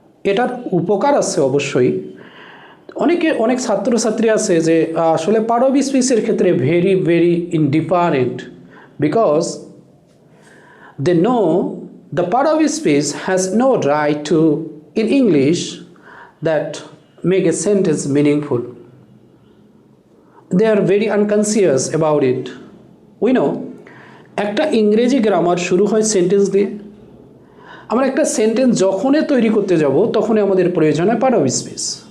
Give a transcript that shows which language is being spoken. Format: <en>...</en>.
<bn>এটার উপকার আছে অবশ্যই। অনেক ছাত্রছাত্রী আছে যে আসলে</bn> <en>Part of স্পিচের ক্ষেত্রে very very indifferent, because they know the part of speech has no right to in English that make a sentence meaningful. they are very unconscious about it. We know</en> <bn>একটা ইংরেজি grammar শুরু হয় sentence দিয়ে। আমরা একটা sentence যখনই তৈরি করতে যাব তখনই আমাদের প্রয়োজন হয় পার্ট অফ স্পিচ।</bn>